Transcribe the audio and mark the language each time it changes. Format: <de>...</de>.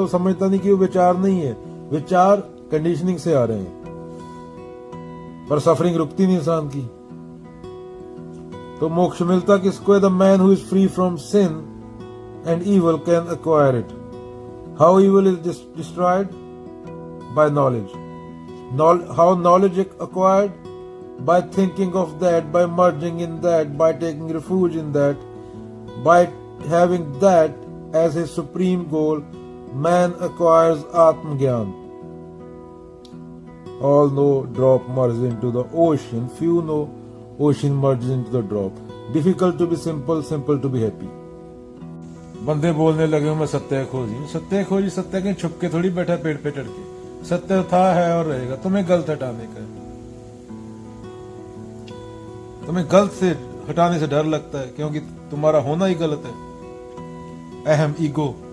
<hi>वो समझता नहीं कि वो विचार नहीं है, विचार कंडीशनिंग से आ रहे हैं. पर सफरिंग रुकती नहीं इंसान की. तो मोक्ष मिलता किसको है?</hi> <en>The man who is free from sin and evil can acquire it. How evil is destroyed? By knowledge. How knowledge acquired? By thinking of that, by merging in that, by taking refuge in that, by having that as his supreme goal, man acquires Atmagyan. All know drop merges into the ocean, few know ocean merges into the drop. Difficult to be simple, simple to be happy.</en> <hi>बंदे बोलने लगे मैं सत्य खोजी. सत्य खोजी, सत्य के छुप के थोड़ी बैठा पेड़ पे चढ़ के. सत्य था, है और रहेगा. तुम्हें गलत हटाने का, तुम्हें गलत से हटाने से डर लगता है, क्योंकि तुम्हारा होना ही गलत है. अहम, ईगो.</hi>